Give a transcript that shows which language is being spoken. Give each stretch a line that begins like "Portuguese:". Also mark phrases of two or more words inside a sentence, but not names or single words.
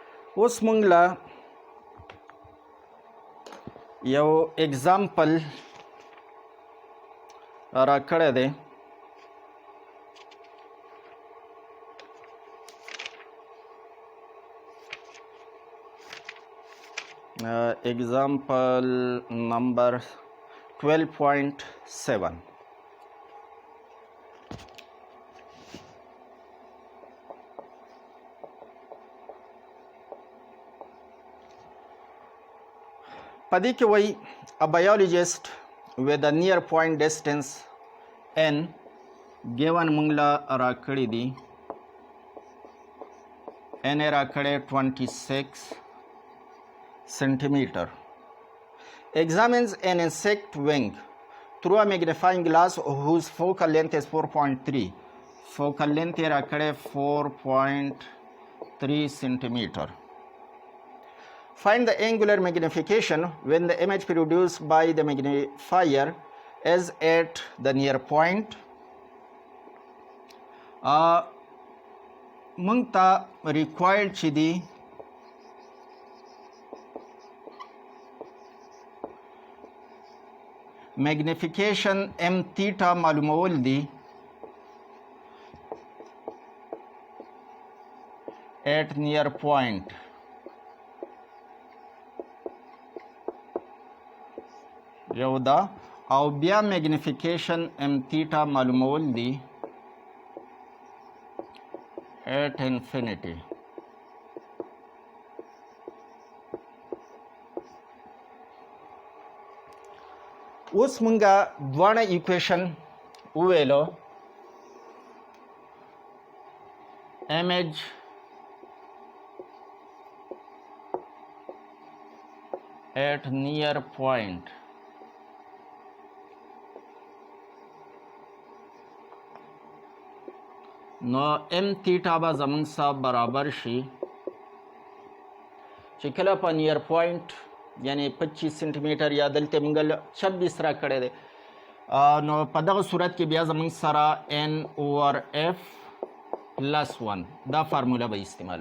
Pashto: اوس مونږ له یو اگزامپل را کړی دی.
English: Example number 12.7.
Pashto: پدې کې وایي
English: a biologist with a near point distance n given
Pashto: موږ له راکړی دي
English: n راکړی 26 centimeter examines an insect wing through a magnifying glass whose focal length is 4.3. focal length راکړی 4.3 centimeter. Find the angular magnification when the image produced by the magnifier is at the near point.
Pashto: موږ ته required چې دی
English: magnification m theta
Pashto: معلومول دي
English: at near point.
Pashto: یو دا او بیا
English: magnification m theta
Pashto: معلومول دي
English: at infinity.
Pashto: اوس مونږه دواړه ایکویشن وویلو
English: image at near point
Pashto: نو
English: m theta
Pashto: به زمونږ سره برابر شي چې کله په
English: near point
Pashto: یعنی 25 سنټیمیټر یا دلته موږ 26 را کړی دی نو په دغه صورت کې بیا زمونږ سره
English: n over f plus 1
Pashto: دا فارموله به استعمالو.